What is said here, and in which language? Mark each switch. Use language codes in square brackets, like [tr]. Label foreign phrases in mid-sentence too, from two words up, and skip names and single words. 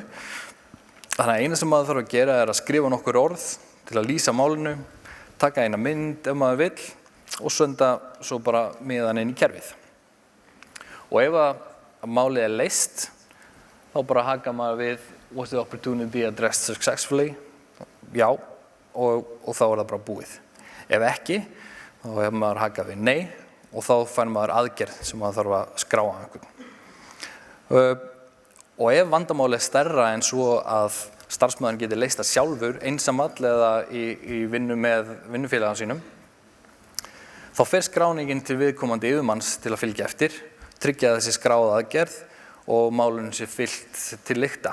[is] Þannig að eina sem maður þarf að gera er að skrifa nokkur orð til að lýsa málinu, taka eina mynd ef maður vill og senda svo bara miðan inn í kerfið. Og ef að málið er leyst, þá bara haka maður við [en] Was the opportunity addressed successfully? [is] Já, og þá er það bara búið. Ef ekki, þá hefur maður hakað við nei og þá fær maður aðgerð sem maður þarf að skrá á einhvern. Og ef vandamál er stærra en svo að starfsmaðurinn geti leyst það sjálfur einsamall eða í vinnu með vinnufélagann sínum, þá fer skráningin til viðkomandi yfirmanns til að fylgja eftir, tryggja þessi skráða aðgerð og málunum sé fylgt til lykta.